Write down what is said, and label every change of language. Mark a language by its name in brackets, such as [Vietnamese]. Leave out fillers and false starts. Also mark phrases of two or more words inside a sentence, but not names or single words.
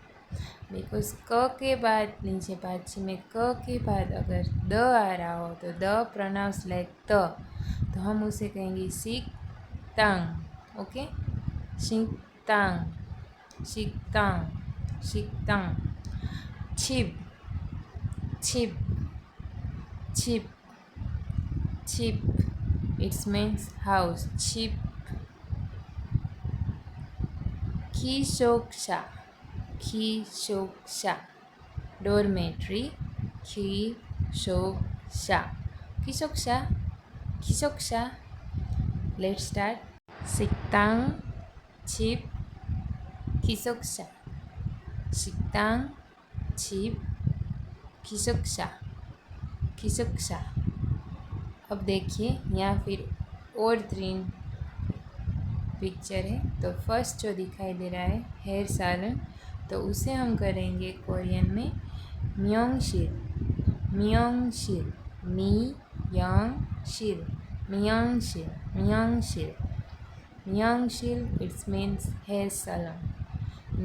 [Hindi] बिकॉज क के बाद नीचे पाछी में क के बाद अगर द आ रहा हो तो द [English] pronounce like [Hindi] त तो हम उसे कहेंगे [Korean] 식당 오케이 식당 식당 식당 집 집 집 집 [Hindi] छिप छिप [English] its means house [Korean] 집 기숙사 기숙사 dormitory 기숙사 기숙사 기숙사 [English] Let's start [Korean] 식당 집 기숙사 식당 집 기숙사 기숙사 [Hindi] अब देखिए यहाँ फिर और 3 पिक्चर है। तो फर्स्ट जो दिखाई दे रहा है [English] hair salon [Hindi] तो उसे हम करेंगे कोरियन में [Korean] 미용실 미용실 미용실 미용실 미용실 미용실 [English] its means hair salon.